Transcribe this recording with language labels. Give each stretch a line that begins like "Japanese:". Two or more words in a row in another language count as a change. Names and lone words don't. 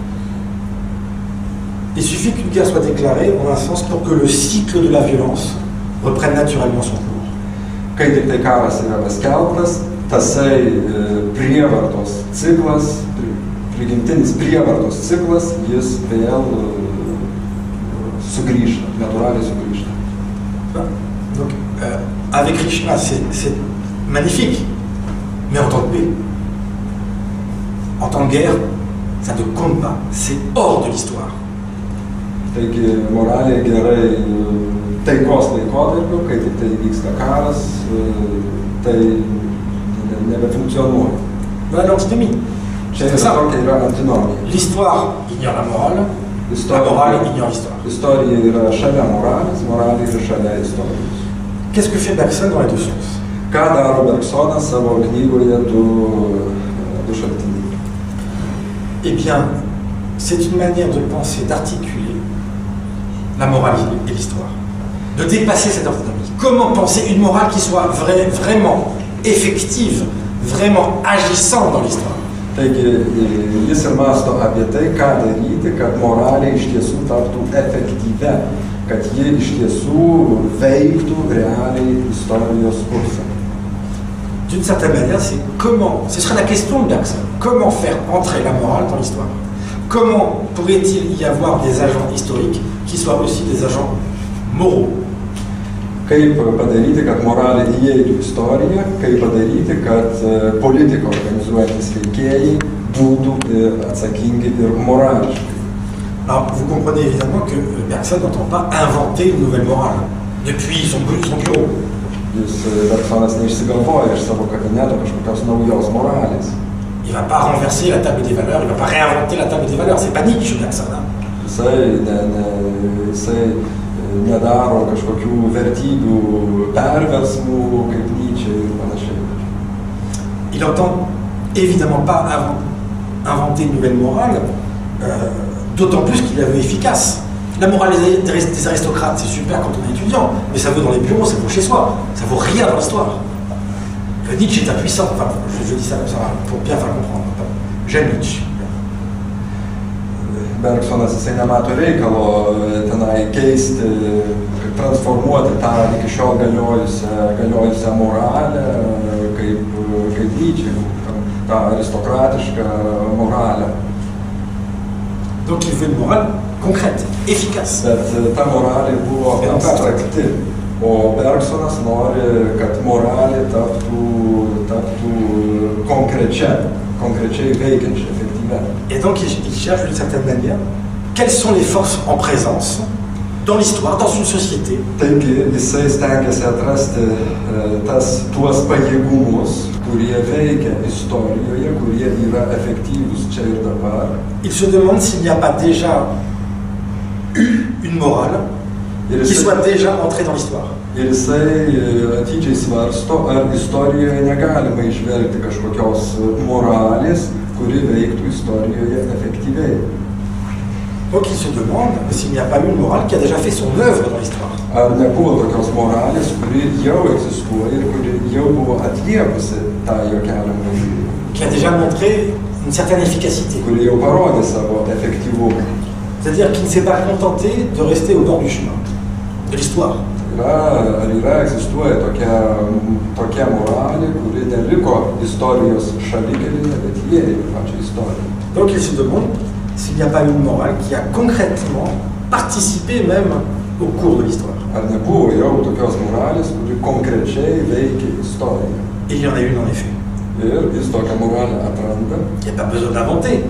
French: Il suffit qu'une guerre soit déclarée, en un sens, pour que le cycle de la violence reprenne naturellement son cours.
Lithuanian: Kai tik tai karas yra paskelbtas, tasai prievartos ciklas, prigimtinis prievartos ciklas, jis vėl sugrįžta, natūraliai sugrįžta.
French: Donc, avec Krishna, c'est magnifique, mais en temps de paix, en temps de guerre, ça ne compte pas, c'est hors de l'histoire.
Lithuanian: Taigi, moraliai gerai taikos laikotarpiu, kai tik tai vyksta karas, tai nebefunkcionuoja.
French: Voilà l'antinomie.
Lithuanian: Čia yra antinomija.
French: L'histoire ignore la morale, la morale ignore l'histoire.
Lithuanian: Istorija yra šalia moralės, moralė yra šalia istorijos.
French: Qu'est-ce que fait Bergson dans les deux sens?
Lithuanian: Ką daro Bergsonas savo knygoje du šaltiniai?
French: Eh bien, c'est une manière de penser, d'articuler la morale et l'histoire. De dépasser cette antinomie. Comment penser une morale qui soit vraiment effective, vraiment agissante dans l'histoire?
Lithuanian: Taigi, jis ir mąsto apie tai, ką daryti, kad moralė iš tiesų taptų efektyvia, kad ji iš tiesų veiktų realiai istorijos kursą.
French: D'une certaine manière, c'est comment, ce serait la question de Bergson, comment faire entrer la morale dans l'histoire? Comment pourrait-il y avoir des agents historiques qui soient aussi des agents moraux?
Lithuanian: kaip padaryti, kad moralė įeitų į istoriją, kaip padaryti, kad politiką organizuojantis veikėjai būtų atsakingi ir morališkai.
French: Alors, vous comprenez évidemment que Bergson n'entend pas inventer une nouvelle morale depuis son bureau.
Lithuanian: Bergsonas neišsigalvoja iš savo kabineto kažkokios naujos moralės.
French: Il ne va pas renverser la table des valeurs, il ne va pas réinventer la table des valeurs. C'est pas Nietzsche, Bergson.
Lithuanian: Jisai nedaro kažkokių vertybių perversmų kaip Nietzsche ir panašiai.
French: Il n'entend évidemment pas inventer une nouvelle morale, d'autant plus qu'il la veut efficace. La morale des aristocrates, c'est super quand on est étudiant, mais ça vaut dans les bureaux, ça vaut chez soi, ça vaut rien dans l'histoire. Nietzsche est impuissant, enfin, je dis ça comme ça pour bien faire comprendre. J'aime Nietzsche.
Lithuanian: Bergsonas jisai nemato reikalo tenai keisti, transformuoti tą iki šiol galiojusią moralę, kaip Nietzsche, tą aristokratišką moralę.
French: Donc il veut une morale concrète, efficace.
Lithuanian: Bet ta moralė buvo abstrakti, o Bergsonas nori, kad moralė taptų konkrečiai veikiančia, efektyvia.
French: Et donc il cherche d'une certaine manière quelles sont les forces en présence dans l'histoire, dans une société.
Lithuanian: Taigi jisai stengiasi atrasti tuos pajėgumus, kurie veikia istorijoje, kurie yra efektyvūs čia ir dabar.
French: Il se demande s'il n'y a pas déjà eu une morale qui soit déjà entrée dans l'histoire.
Lithuanian: Ir jisai atidžiai svarsto, ar istorijoje negalima išvelgti kažkokios moralės, kuri veiktų istorijoje efektyviai.
French: Donc il se demande s'il n'y a pas eu une morale qui a déjà fait son œuvre dans l'histoire.
Lithuanian: Ar nebuvo tokios moralės, kuri jau egzistuoja ir kuri jau buvo atliekusi tą jo keliamą žygį.
French: Qui a déjà montré une certaine efficacité.
Lithuanian: Kuri jau parodė savo efektyvumą.
French: C'est-à-dire qu'il ne s'est pas contenté de rester au bord du chemin de l'histoire.
Lithuanian: Ar egzistuoja tokia moralė, kuri neliko istorijos šalikelėje, bet įėjo į pačią istoriją.
French: Donc il se demande s'il n'y a pas une morale qui a concrètement participé même au cours de l'histoire.
Lithuanian: Ar nebuvo jau tokios moralės, kuri konkrečiai veikia istoriją.
French: Et il y en a une en effet.
Lithuanian: Ir jis tokią moralę atranda.
French: Il n'y a pas besoin d'inventer.